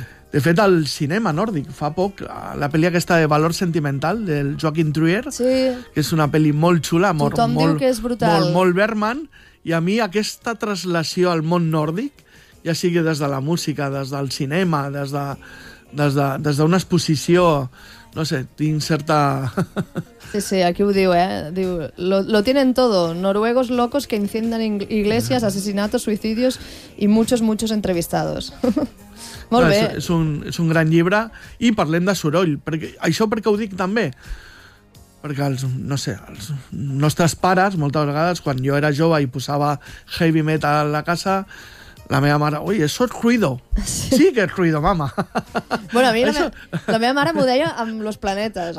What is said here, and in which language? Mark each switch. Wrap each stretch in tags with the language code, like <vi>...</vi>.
<ca>De fet, el cinema nòrdic, fa poc, la pel·li aquesta de Valor Sentimental, del Joachim Trier, sí, que és una pel·li molt xula, molt, que és brutal. Molt Bergman, i a mi aquesta translació al món nòrdic, ja sigui des de la música, des del cinema, des d'una exposició... No sé, tinc certa... Sí, aquí ho diu, Diu,</ca> <es>lo tienen todo. Noruegos locos que encienden iglesias, asesinatos, suicidios y muchos, muchos entrevistados.</es> <ca>Molt bé. És un gran llibre. I parlem de soroll. Perquè, això perquè ho dic també. Perquè els nostres pares, moltes vegades, quan jo era jove i posava heavy metal a la casa... La meva mare, oi, això és</ca> <es>ruido.</es> <ca>Sí que és</ca> <es>ruido,</es> <ca>mama. Bueno, a mi la meva mare m'ho deia amb los planetes.</ca>